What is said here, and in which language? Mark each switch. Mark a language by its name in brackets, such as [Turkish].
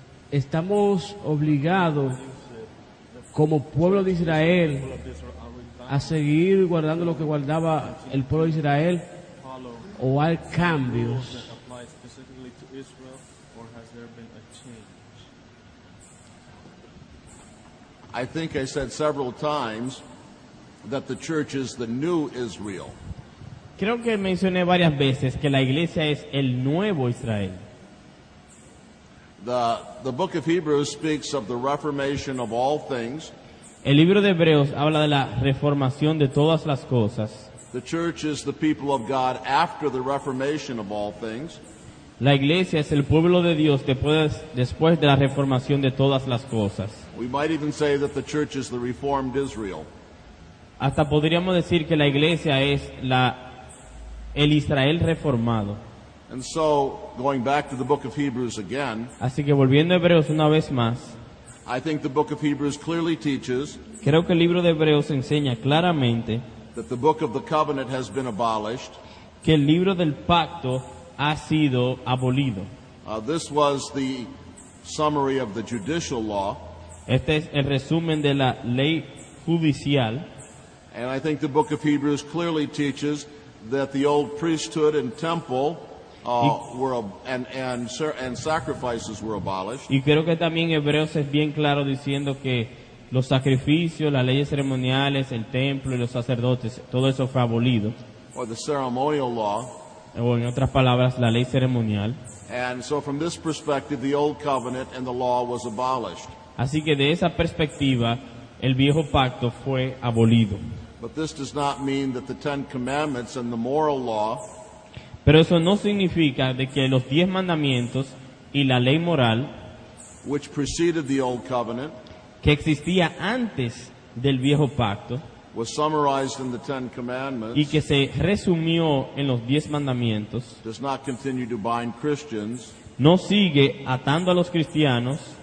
[Spanish] Estamos obligados como pueblo de Israel a seguir guardando lo que guardaba el pueblo de Israel, o hay cambios. [English] That applies specifically to Israel, or has there been a change? I think I said several times that the church is the new Israel. [Spanish] Creo que mencioné varias veces que la iglesia es el nuevo Israel. [English] The book of Hebrews speaks of the reformation of all things. [Spanish] El libro de Hebreos habla de la reformación de todas las cosas. [English] The church is the people of God after the reformation of all things. [Spanish] La iglesia es el pueblo de Dios después de la reformación de todas las cosas. [English] We might even say that the church is the reformed Israel. [Spanish] Hasta podríamos decir que la iglesia es el Israel reformado. [English] And so, going back to the book of Hebrews again, [Spanish] Así que volviendo a Hebreos una vez más, [English] I think the book of Hebrews clearly teaches [Spanish] creo que el libro de Hebreos enseña claramente [English] that the book of the covenant has been abolished. [Spanish] que el libro del pacto ha sido abolido. [English] This was the summary of the judicial law, [Spanish] Este es el resumen de la ley judicial. [English] and I think the book of Hebrews clearly teaches that the old priesthood and temple and sacrifices were abolished. [Spanish] Y creo que también Hebreos es bien claro diciendo que los sacrificios, las leyes ceremoniales, el templo y los sacerdotes, todo eso fue abolido. [English] Or the ceremonial law. [Spanish] O en otras palabras, la ley ceremonial. [English] And so from this perspective, the old covenant and the law was abolished. [Spanish] Así que de esa perspectiva, el viejo pacto fue abolido. [English] But this does not mean that the Ten Commandments and the moral law [Spanish] Pero eso no significa de que los 10 mandamientos y la ley moral [English] which preceded the old covenant [Spanish] que existía antes del viejo pacto [English] was summarized in the Ten [Spanish] y [English] Commandments [Spanish] que se resumió en los 10 mandamientos [English] does not continue to bind Christians [Spanish] no sigue atando a los cristianos,